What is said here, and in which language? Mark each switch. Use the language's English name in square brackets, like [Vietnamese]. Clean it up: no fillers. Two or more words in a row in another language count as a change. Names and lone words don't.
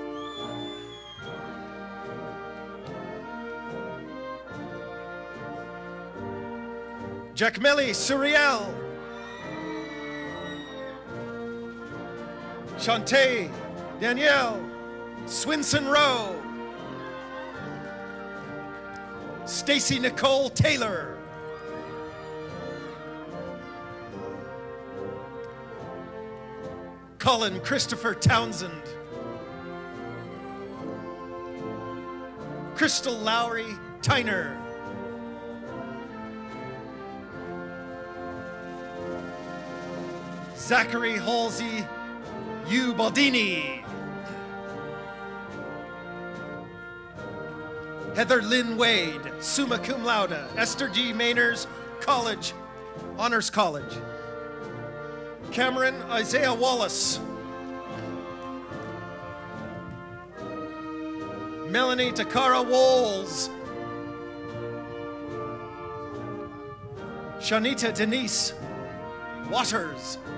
[English] Jackmelly Suriel. Shantae Danielle Swinson Rowe. Stacy Nicole Taylor. Colin Christopher Townsend. Crystal Lowry Tyner. Zachary Halsey U. Baldini. Heather Lynn Wade, summa cum laude. Esther G. Mainers, College, Honors College. Cameron Isaiah Wallace. Melanie Takara Walls. Shanita Denise Waters.